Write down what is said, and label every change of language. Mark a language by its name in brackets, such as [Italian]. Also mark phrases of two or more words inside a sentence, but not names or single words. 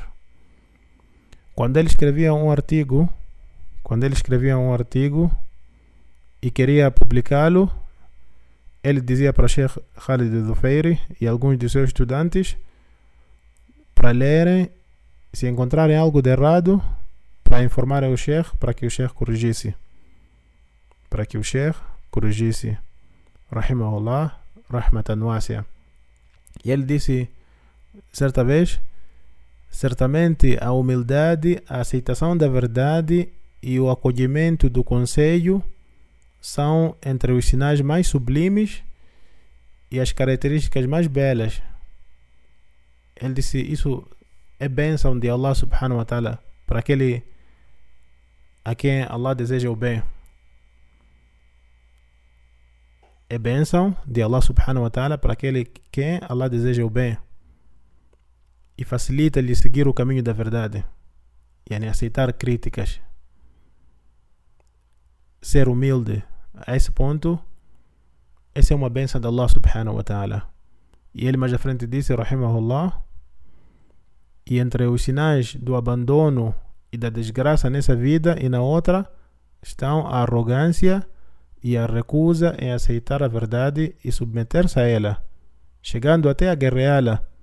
[Portuguese] Quando ele escrevia um artigo e queria publicá-lo, ele dizia para Sheikh Khalid al-Dhufayri e alguns de seus estudantes para lerem, se encontrarem algo de errado, para informarem o Sheikh, para que o Sheikh corrigisse. [Arabic] رحمه الله، رحمة واسعة. [Portuguese] E ele disse certa vez: certamente a humildade, a aceitação da verdade e o acolhimento do conselho são entre os sinais mais sublimes e as características mais belas. Ele disse: isso é bênção de Allah [Arabic] سبحانه وتعالى [Portuguese] para aquele a quem Allah deseja o bem. É bênção de Allah [Arabic] سبحانه وتعالى [Portuguese] para aquele quem Allah deseja o bem e facilita-lhe seguir o caminho da verdade, aceitar críticas, ser humilde. A esse ponto, essa é uma bênção de Allah [Arabic] سبحانه وتعالى. [Portuguese] E ele mais à frente disse, rahimahullah, e entre os sinais do abandono e da desgraça nessa vida e na outra estão a arrogância e a recusa em aceitar a verdade e submeter-se a ela, chegando até a guerreá-la.